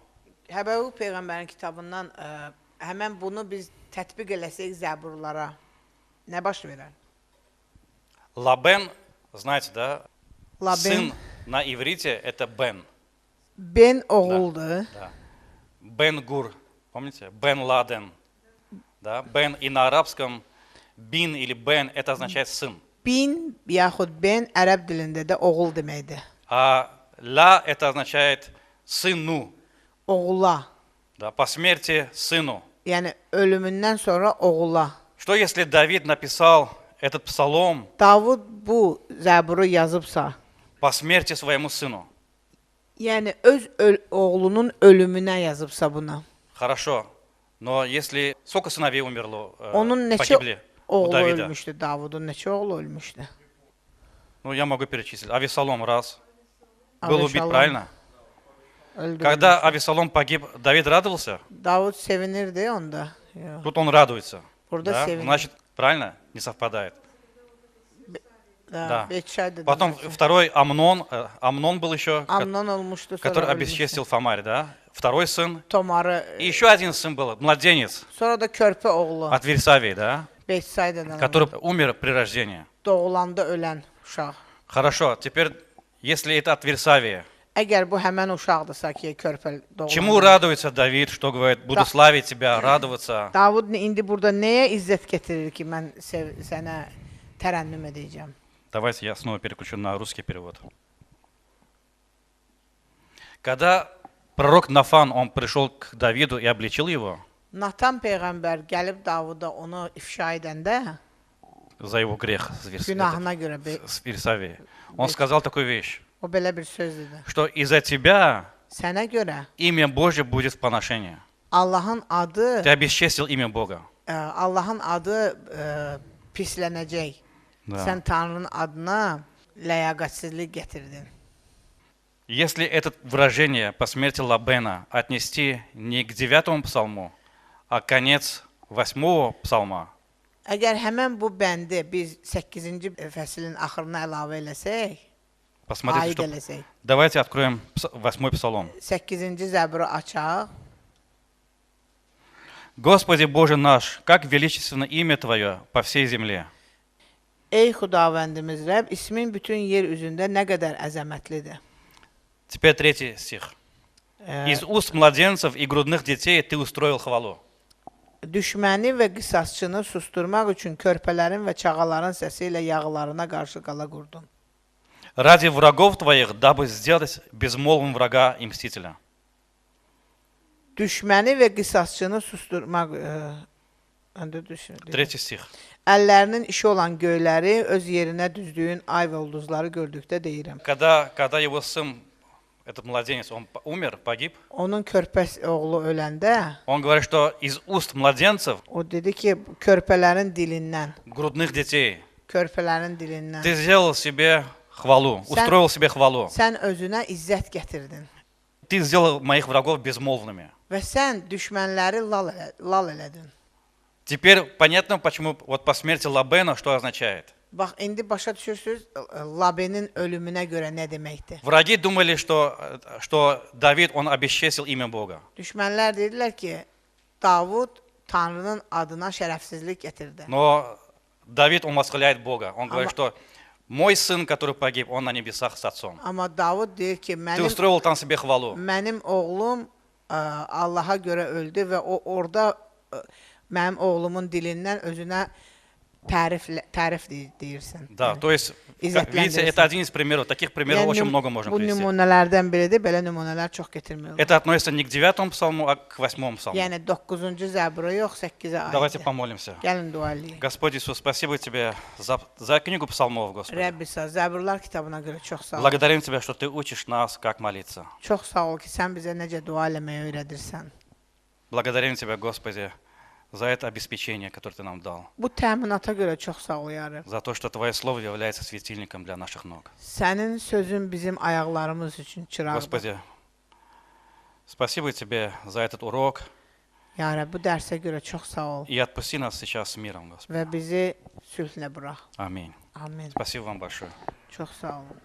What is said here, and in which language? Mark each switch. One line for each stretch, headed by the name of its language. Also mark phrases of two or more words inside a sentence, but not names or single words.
Azerbaijani: Həbəquk Peyğəmbərin kitabından həmən bunu biz tətbiq eləsək Zəburlara nə baş verər?
Russian: Лабен, знаете, да? Laben, Сын на иврите это Бен.
Azerbaijani: Ben oğuldur.
Russian: Да. Бен Гур, помните? Бен Ладен. Да? Бен и на арабском Бин или Бен это означает сын.
Azerbaijani: Bin yaxud Ben ərəb dilində də oğul deməkdir.
Russian: А Ла это означает сыну.
Azerbaijani: Oğula.
Russian: Да? По смерти сыну.
Azerbaijani: Yəni ölümündən sonra oğula.
Russian: Что если Давид написал этот псалом
Azerbaijani: Davud bu Zəburu yazıbsa,
Russian: по смерти своему sыну?
Azerbaijani: yəni öz oğlunun ölümünə yazıbsa buna.
Russian: Хорошо. Но если сколько сыновей умерло,
Azerbaijani: Onun neçə
Russian: погибли у
Azerbaijani: oğlu
Russian: Давида?
Azerbaijani: ölmüşdü, Davudun neçə oğlu ölmüşdü?
Russian: Ну, я могу перечислить. Авесолом раз. Был убит, Aveshalom правильно?
Azerbaijani: öldürülmüş.
Russian: Когда Авесолом погиб, Давид радовался?
Azerbaijani: Davud sevinirdi onda. Yox.
Russian: Тут он радуется.
Azerbaijani: Burada
Russian: Да?
Azerbaijani: sevinir.
Russian: Значит, правильно? Не совпадает. Да.
Azerbaijani: 5 ayda.
Russian: Потом второй Амнон, Амнон был еще,
Azerbaijani: Amnon olmuşdu, sonra
Russian: который
Azerbaijani: ölmüşdü.
Russian: обесчестил Фомарь, да? Второй сын.
Azerbaijani: Tomarı,
Russian: И еще один сын был, младенец
Azerbaijani: sonra da körpə oğlu,
Russian: от Версавии, да?
Azerbaijani: 5 saydan
Russian: Который умер при рождении.
Azerbaijani: doğulanda ölən uşaq.
Russian: Хорошо, теперь, если это от Версавии,
Azerbaijani: Əgər bu həmən uşaqdırsa ki, körpə
Russian: чему
Azerbaijani: doğulanda.
Russian: радуется Давид, что говорит, буду славить тебя, радоваться?
Azerbaijani: Davud indi burada nəyə izzət gətirir ki, mən sənə tərənnüm edəcəm?
Russian: Давайте я снова переключу на русский перевод. Когда пророк Нафан, он пришел к Давиду и обличил его
Azerbaijani: Natan peyğəmbər gəlib Davuda onu ifşa edəndə,
Russian: за его грех
Azerbaijani: günahına görə
Russian: с Версавии, он сказал такую вещь,
Azerbaijani: o belə bir söz dedi.
Russian: что из-за тебя
Azerbaijani: Sənə görə
Russian: имя Божье будет в поношении.
Azerbaijani: Allahın adı,
Russian: Ты обесчестил имя Бога.
Azerbaijani: Allahın adı pislənəcək.
Russian: Да.
Azerbaijani: Sən Tanrının adına ləyaqətsizlik gətirdin.
Russian: Если это выражение по смерти Лабена отнести не к 9 псалму, а конец 8 псалма,
Azerbaijani: Əgər həmən bu bəndi biz 8-ci fəslin axırına əlavə eləsək,
Russian: посмотрите,
Azerbaijani: aid
Russian: что...
Azerbaijani: eləsək,
Russian: Давайте откроем 8 псалом.
Azerbaijani: 8-ci zəburu açaq.
Russian: Господи Боже наш, как величественно имя Твое по всей земле.
Azerbaijani: Ey Xudavəndimiz Rəbb, ismin bütün yer üzündə nə qədər əzəmətlidir.
Russian: Теперь 3 стих. Из uст младенцев и грудных детей Ты устроил хвалу.
Azerbaijani: Düşməni və qisasçını susturmaq üçün körpələrin və çağaların səsi ilə yağlarına qarşı qala qurdun.
Russian: Ради врагов Твоих, дабы сделать безмолвным врага и мстителя.
Azerbaijani: Düşməni və qisasçını susturmaq
Russian: 3 стих.
Azerbaijani: əllərinin işi olan göyləri öz yerinə düzdüyün ay və ulduzları gördükdə deyirəm.
Russian: Когда его сын, этот младенец, он умер, погиб,
Azerbaijani: Onun körpə oğlu öləndə
Russian: он говорит, что из уст младенцев,
Azerbaijani: o dedi ki, körpələrin dilindən,
Russian: грудных детей,
Azerbaijani: körpələrin dilindən
Russian: Ты сделал себе хвалу, устроил себе хвалу.
Azerbaijani: sən özünə izzət gətirdin
Russian: Ты сделал моих врагов безмолвными.
Azerbaijani: və sən düşmənləri lal elədin.
Russian: Теперь понятно, почему вот по смерти Лабена, что означает.
Azerbaijani: Bax, indi başa düşürsünüz, Labenin ölümünə görə nə deməkdir?
Russian: Враги думали, что Давид, он обесчестил имя Бога.
Azerbaijani: Düşmənlər dedilər ki, Davud Tanrının adına şərəfsizlik gətirdi.
Russian: Но Давид, он восхваляет Бога. Он говорит, что мой сын, который погиб, он на небесах с отцом.
Azerbaijani: Amma Davud deyir ki,
Russian: Ты устроил там себе хвалу.
Azerbaijani: mənim oğlum Allaha görə öldü və o orada mənim oğlumun dilindən özünə tərif deyirsən.
Russian: Да, то есть, видите, это один из примеров. Таких примеров очень много можно
Azerbaijani: Bu
Russian: привести.
Azerbaijani: nümunələrdən biridir, belə nümunələr çox gətirmək olur.
Russian: Это относится не к 9 псалму, а к 8 псалму.
Azerbaijani: Yəni 9-cu zəbura yox, 8-ə
Russian: Давайте
Azerbaijani: aiddir.
Russian: помолимся.
Azerbaijani: Gəlin dua eləyək.
Russian: Господь Иисус, спасибо Тебе за книгу псалмов, Господи.
Azerbaijani: Rəbbi sağ, Zəburlar kitabına görə çox sağ ol.
Russian: Благодарим Тебя, что Ты учишь нас, как молиться.
Azerbaijani: Çox sağ ol ki, sən bizə necə dua eləməyi öyrədirsən.
Russian: Благодарим Тебя, Господи, за это обеспечение, которое Ты нам дал.
Azerbaijani: Bu təminata görə çox sağ ol, ya Rəbb.
Russian: За то, что Твое Слово является светильником для наших ног.
Azerbaijani: Sənin sözün bizim ayaqlarımız üçün çıraqdır.
Russian: Господи, спасибо Тебе за этот урок.
Azerbaijani: Ya Rəbb, bu dərsə görə çox sağ ol
Russian: И отпусти нас сейчас с миром, Господи.
Azerbaijani: və bizi sülhlə burax.
Russian: Аминь.
Azerbaijani: Amin.
Russian: Спасибо вам большое.
Azerbaijani: Çox sağ olun.